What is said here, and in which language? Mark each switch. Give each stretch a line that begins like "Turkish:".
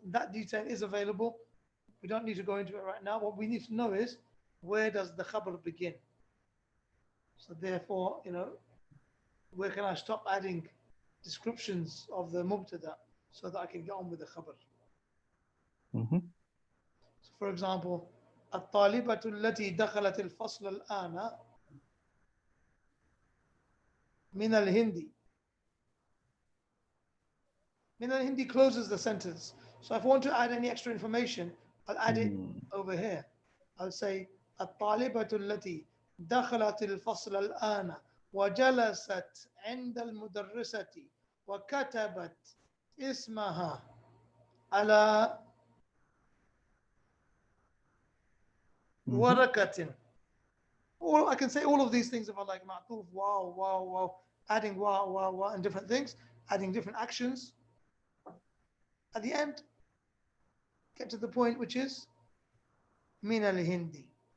English: That detail is available. We don't need to go into it right now. What we need to know is, where does the khabar begin? So therefore, where can I stop adding descriptions of the mubtada so that I can get on with the khabar? Mhm.
Arabic: So for example, الطالبة التي دخلت الفصل الآن من الهندي.
English: من الهندي closes the sentence. So if I want to add any extra information, I'll add it over here.
Arabic: I'll say الطالبة التي دخلت الفصل الآن وجلست عند المدرسة وكتبت اسمها على ورقة.
English: Or I can say all of these things if I like. Ma'tuf, wow, wow, wow. Adding wow, wow, wow, and different things. Adding different actions. At the end, get to the point which is min al-Hindi.